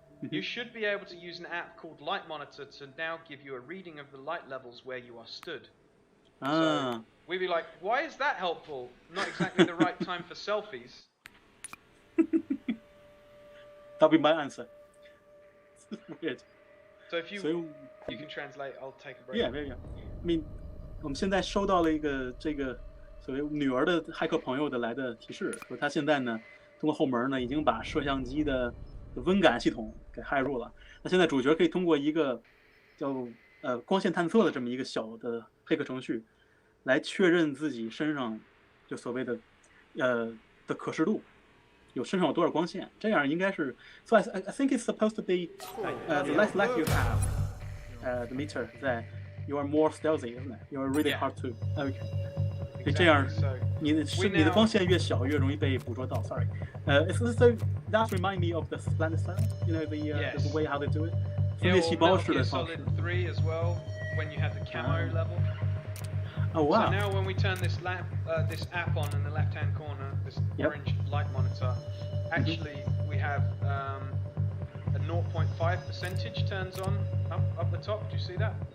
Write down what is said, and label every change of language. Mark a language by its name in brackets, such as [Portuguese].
[English] You should be able to use an app called Light Monitor to now give you a reading of the light levels where you are stood." So we'd be like, why is that helpful? Not exactly the right time for selfies. That'll be my answer. Weird. So if you can translate, I'll take a break. Yeah. I mean, [Chinese] 我们现在收到了一个这个所谓女儿的骇客朋友的来的提示，说他现在呢通过后门呢已经把摄像机的温感系统给骇入了。那现在主角可以通过一个叫光线探测的这么一个小的黑客程序，来确认自己身上就所谓的的可视度，有身上有多少光线，这样应该是。 [English] So I think it's supposed to be the less light you have, the meter that you are more stealthy, isn't it? You are really hard to. Okay. [Chinese] 所以这样你的光线越小越容易被捕捉到。 [English] Sorry. So that remind me of the Splinter Cell, you know the way how they do it. [Chinese] 分裂细胞式的方式。 [English] Solid 3 as well when you have the camo level. Oh wow! So now when we turn this app on in the left-hand corner, this orange light monitor, actually we have a 0.5% turns on up the top. Do you see that?